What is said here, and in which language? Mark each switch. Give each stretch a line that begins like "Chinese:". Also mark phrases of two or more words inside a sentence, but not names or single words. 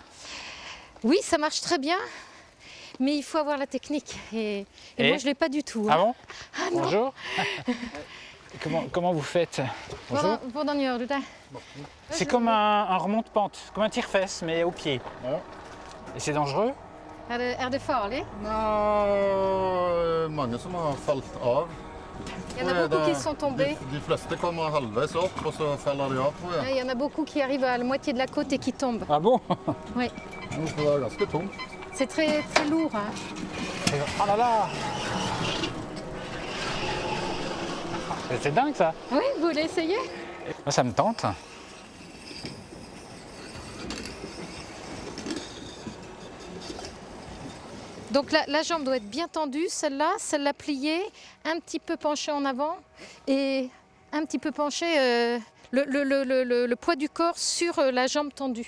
French: Oui, ça marche très bien, mais il faut avoir la technique. Et moi, je ne l'ai pas du tout. Ah bon? Ah non. Bonjour. Comment vous faites? Bonjour. C'est comme un remonte-pente, comme un tire-fesse, mais au pied. Ouais. Et c'est dangereux?
Norwegian: Er det farlig? Mange som har falt av.
French: Il y en a beaucoup qui sont tombés.
Norwegian: De fleste kommer halvveis opp, og så faller de av, tror jeg.
French: Il y en a beaucoup qui arrivent à la moitié de la côte et qui tombent. Ah bon? Oui.
Norwegian: Det er ganske tungt.
French: C'est très, très lourd. Hein. Oh là là! C'est dingue, ça. Oui, vous voulez essayer? Moi, ça me tente. Donc la jambe doit être bien tendue, celle-là pliée, un petit peu penchée en avant et un petit peu penchée le poids du corps sur la jambe tendue.